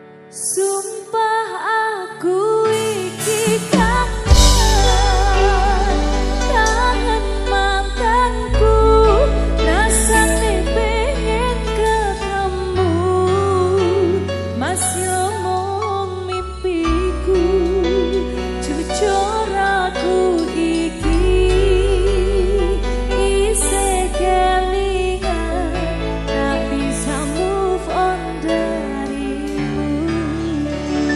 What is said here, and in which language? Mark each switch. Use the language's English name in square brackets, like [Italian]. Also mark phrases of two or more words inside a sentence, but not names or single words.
[Javanese] Sumpah aku iki kangen, kangen mantanku, rasane pengen ketemu, masih omong mimpiku, jujur aku iki isih kelingan, tak bisa [English] move on [Javanese] darimu.